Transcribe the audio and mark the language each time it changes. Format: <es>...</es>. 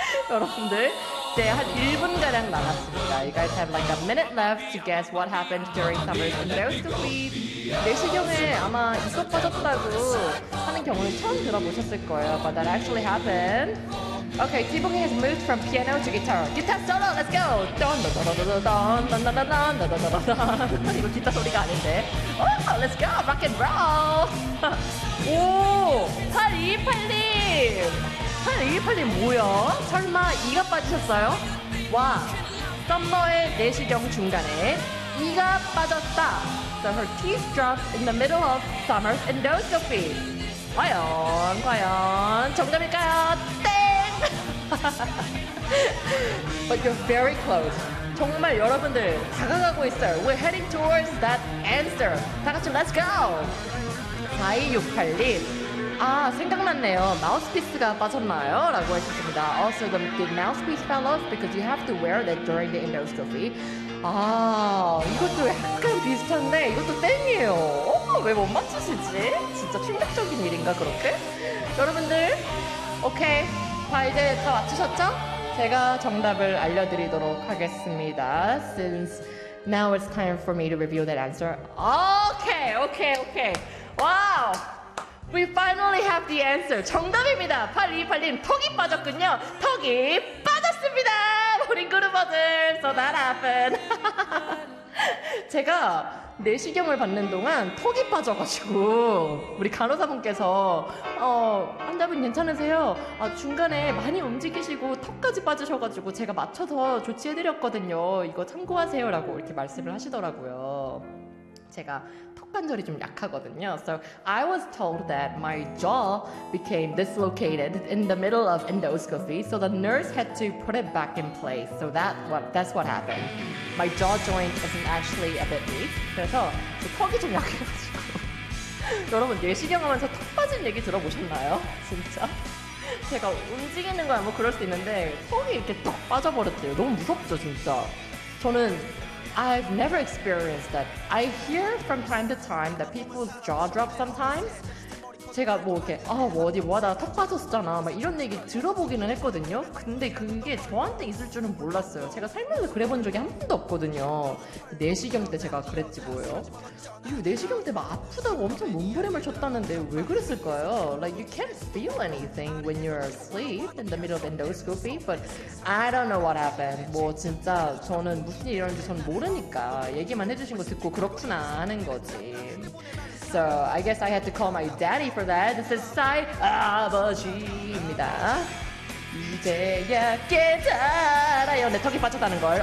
<ko>여러분들, 이제 한 1분 가량 남았습니다.</ko> <en>You guys have like a minute left to guess what happened during summer's endoscopy.</en> <ko>내시경에 아마 이거 빠졌다고 하는 경우는 처음 들어보셨을 거예요.</ko> <en>But that actually happened. Okay, 지붕이 has moved from piano to guitar. Guitar solo, let's go.</en> <ko>이거 기타 소리가 아닌데.</ko> <en>Oh, let's go, rock and roll. 오, 8281님.</en> <ko>8281님 뭐야? 설마 이가 빠지셨어요? 와, 썸머의 내시경 중간에 이가 빠졌다.</ko> <en>So her teeth dropped in the middle of summer's endoscopy.</en> <ko>과연, 과연 정답일까요? 땡!</ko> <en>But you're very close.</en> <ko>정말 여러분들 다가가고 있어요.</ko> <en>We're heading towards that answer.</en> <ko>다 같이</ko> <en>let's go!</en> <ko>4268님 아 생각났네요. 마우스피스가 빠졌나요? 라고 하셨습니다.</ko> <en>Also the mouthpiece fell off because you have to wear that during the endoscopy.</en> <ko>아 이것도 약간 비슷한데 이것도 땡이에요. 어, 왜 못 맞추시지? 진짜 충격적인 일인가 그렇게? 여러분들 오케이 다 이제 다 맞추셨죠? 제가 정답을 알려드리도록 하겠습니다.</ko> <en>Since now it's time for me to reveal that answer. Okay, okay, okay. Wow! We finally have the answer.</en> <ko>정답입니다. 8281님 턱이 빠졌군요. 턱이 빠졌습니다. 우리 그루버들.</ko> <en>So that happened.</en> <ko>제가 내시경을 받는 동안 턱이 빠져가지고 우리 간호사분께서 환자분 괜찮으세요? 아, 중간에 많이 움직이시고 턱까지 빠지셔가지고 제가 맞춰서 조치해드렸거든요. 이거 참고하세요 라고 이렇게 말씀을 하시더라고요. 제가 턱 관절이 좀 약하거든요.</ko> <en>So I was told that my jaw became dislocated in the middle of endoscopy. So the nurse had to put it back in place. So that's what happened. My jaw joint isn't actually a bit weak.</en> <ko>그래서 제 턱이 좀 약해가지고 여러분 내시경하면서 턱 빠진 얘기 들어보셨나요? 진짜 제가 움직이는 거야 뭐 그럴 수 있는데 턱이 이렇게 턱 빠져버렸대요. 너무 무섭죠 진짜. 저는</ko> <en>I've never experienced that. I hear from time to time that people's jaw drop sometimes.</en> <ko>제가 뭐 이렇게 아 뭐 어디 뭐 나 턱 빠졌잖아 막 이런 얘기 들어보기는 했거든요. 근데 그게 저한테 있을 줄은 몰랐어요. 제가 살면서 그래본 적이 한 번도 없거든요. 내시경 때 제가 그랬지 뭐예요. 이 내시경 때 막 아프다고 엄청 몸부림을 쳤다는데 왜 그랬을까요?</ko> <en>Like you can't feel anything when you're asleep in the middle of endoscopy, but I don't know what happened.</en> <ko>뭐 진짜 저는 무슨 일이 일어났는지 저는 모르니까 얘기만 해주신 거 듣고 그렇구나 하는 거지.</ko> <en>So I guess I had to call my daddy for that. This is</en> <ko>사이 아버지입니다. 이제야 깨달아요. 내 턱이 빠졌다는 걸.</ko>